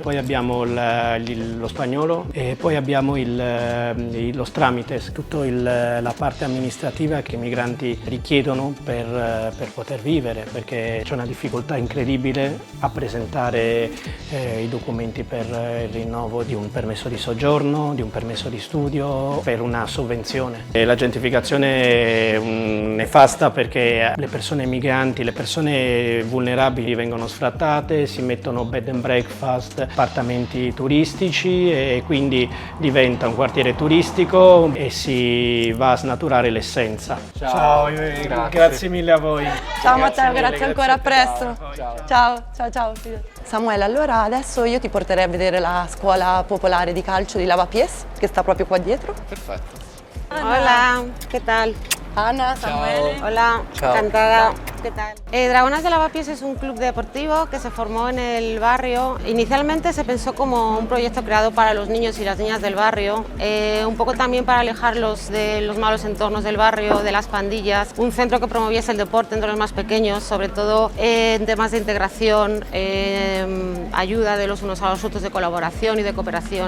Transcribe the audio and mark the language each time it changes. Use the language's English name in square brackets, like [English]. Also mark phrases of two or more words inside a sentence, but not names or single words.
[Italian] Poi abbiamo lo spagnolo e poi abbiamo [Spanish] los tramites, [Italian] tutta la parte amministrativa che i migranti richiedono per poter vivere, perché c'è una difficoltà incredibile a presentare i documenti per il rinnovo di un permesso di soggiorno, di un permesso di studio, per una sovvenzione. La gentrificazione è nefasta perché le persone migranti, le persone vulnerabili vengono sfrattate, si mettono [English] bed and breakfast, [Italian] appartamenti turistici e quindi diventa un quartiere turistico e si va a snaturare l'essenza. Ciao, Grazie mille a voi. Ciao Matteo, grazie ancora, a grazie. presto. Ciao. Samuele, allora adesso io ti porterei a vedere la scuola popolare di calcio di Lavapiés, che sta proprio qua dietro. Perfetto. [Spanish] Hola, ¿qué tal? Ana, Samuele. Hola, [Italian] Ciao. [Spanish] encantada. ¿qué tal? Dragonas de Lavapiés es un club deportivo que se formó en el barrio. Inicialmente se pensó como un proyecto creado para los niños y las niñas del barrio, un poco también para alejarlos de los malos entornos del barrio, de las pandillas, un centro que promoviese el deporte entre los más pequeños, sobre todo en temas de integración, ayuda de los unos a los otros, de colaboración y de cooperación.